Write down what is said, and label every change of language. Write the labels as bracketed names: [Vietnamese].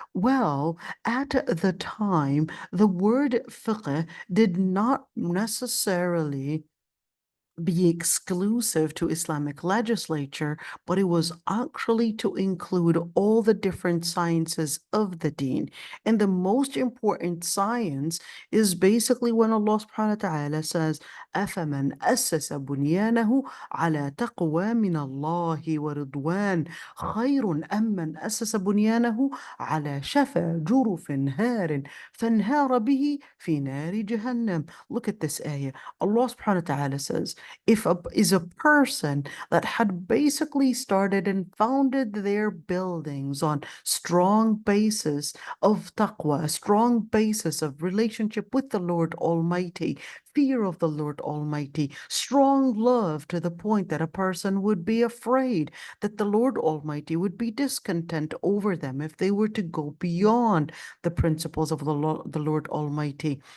[English] Well, at the time, the word fiqh did not necessarily be exclusive to Islamic legislature, but it was actually to include all the different sciences of the deen. And the most important science is basically when Allah subhanahu wa ta'ala says, [Arabic] أَفَمَنْ أَسَّسَ بُنْيَانَهُ عَلَى تَقْوَى مِنَ اللَّهِ وَرِضْوَانٍ خَيْرٌ أَمْ مَنْ أَسَّسَ بُنْيَانَهُ عَلَى شَفَا جُرُفٍ هَارٍ فَانْهَارَ بِهِ فِي نَارِ جَهَنَّمَ. [English] Look at this ayah. Allah subhanahu wa ta'ala says, if a person that had basically started and founded their buildings on strong basis of taqwa, a strong basis of relationship with the Lord Almighty, fear of the Lord Almighty, strong love to the point that a person would be afraid that the Lord Almighty would be discontent over them if they were to go beyond the principles of the Lord Almighty.